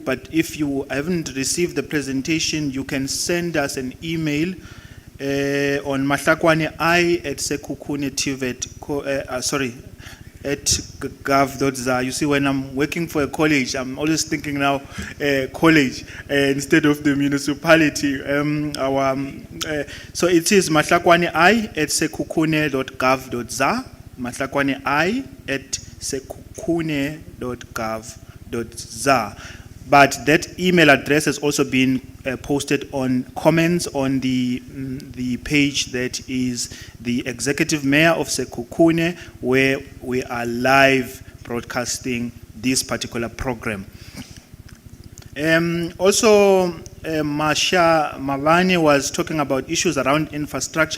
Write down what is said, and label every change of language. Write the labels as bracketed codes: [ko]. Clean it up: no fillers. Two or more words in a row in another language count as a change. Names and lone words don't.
[en] But if you haven't received the presentation, you can send us an email on mahlakwani@sekhukhune.tv at gov.za. You see, when I'm working for a college, I'm always thinking now college instead of the municipality. So it is mahlakwani@sekhukhune.gov.za, mahlakwani@sekhukhune.gov.za. But that email address has also been posted on comments on the page that is the Executive Mayor of Sekhukhune, where we are live broadcasting this particular program. Also, Masha Malani was talking about issues around infrastructure.